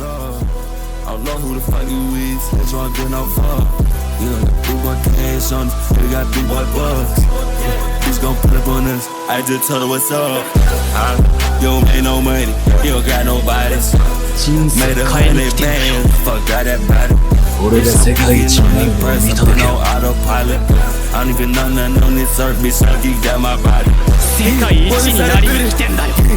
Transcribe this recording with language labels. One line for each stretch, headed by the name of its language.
English: I don't know who the fuck you is, that's why I'm getting no fuck. You got big boy cash on us, we got big boy bucks. Bitch gon' pull up on us, I just told her what's up. You don't make no money, you don't got no bodies. Made a 100 bands, fuck got that body.
Japanese: 俺が世界一になるのを見届けろ。
English: I don't even know nothing on this earth, bitch, I geek got my body.
Japanese: 世界一になりに来てんだよ。